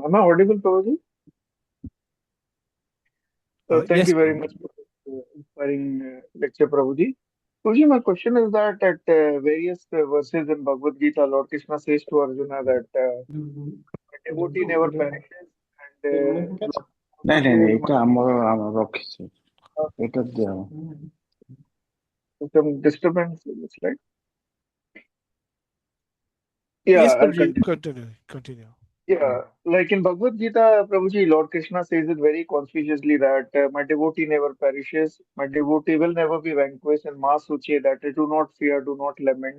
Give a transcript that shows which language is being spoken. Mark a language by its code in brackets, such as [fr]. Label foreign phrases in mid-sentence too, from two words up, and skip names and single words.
[en] Am I audible, Prabhuji? Thank Yes, you very Prabhuji. much for this inspiring lecture, Prabhuji. Prabhuji, my question is that at various verses in Bhagavad Gita, Lord Krishna says to Arjuna that a devotee never perishes, and Lord [or] ନାଇଁ [en] also [or] ନାଇଁ ନାଇଁ, [en] says, [or] ଏଇଟା ଆମର ରଖିଛି, ଏଇଟା ଦିଅ। [en] some disturbance in the slide. Yes, Yeah, I'll Prabhuji, continue. continue. Yeah, like in Bhagavad Gita, Prabhuji, Lord Krishna says it very conspicuously that my devotee never perishes, my devotee will never be vanquished, and Ma Suche, that do not fear, do not lament.